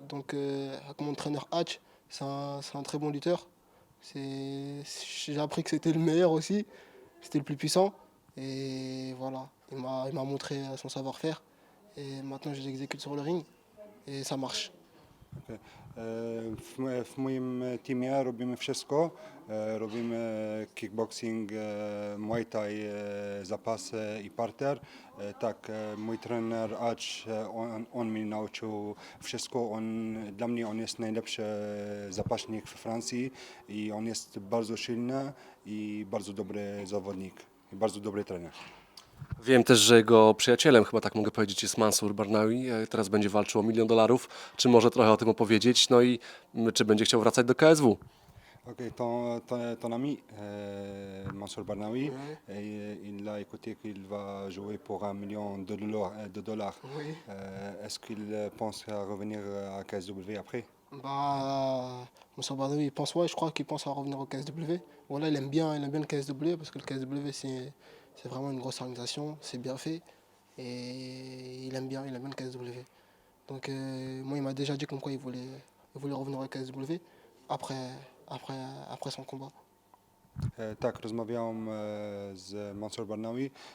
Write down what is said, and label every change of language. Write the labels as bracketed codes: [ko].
[fr] Donc, avec mon entraîneur Hatch, c'est un très bon lutteur. J'ai appris que c'était le meilleur aussi. C'était le plus puissant. Et voilà, il m'a montré son savoir-faire. Et maintenant, je l'exécute sur le ring. Et ça marche. Okay. [pl] W moim teamie robimy wszystko. Robimy kickboxing, muay thai, zapasy i parter. Tak, mój trener Acz, on mnie nauczył wszystko. Dla mnie on jest najlepszy zapaśnik w Francji i on jest bardzo silny i bardzo dobry zawodnik i bardzo dobry trener. Wiem też, że jego przyjacielem, chyba tak mogę powiedzieć, jest Mansour Barnawi. Teraz będzie walczył o $1 000 000. Czy może trochę o tym opowiedzieć? No i czy będzie chciał wracać do KSW? [fr] Ok, ton ami Mansour Barnawi, il a écouté qu'il va jouer pour $1 million. Oui. Est-ce qu'il pense à revenir à KSW après? Bah, Moussa Badawi, il pense, ouais, je crois qu'il pense à revenir au KSW. Voilà, il aime bien le KSW parce que le KSW, c'est vraiment une grosse organisation, c'est bien fait. Et il aime bien le KSW. Donc, moi, il m'a déjà dit comme quoi il voulait revenir au KSW après, après, après son combat. [pl] Tak, rozmawiałem z Mansour Barnawi.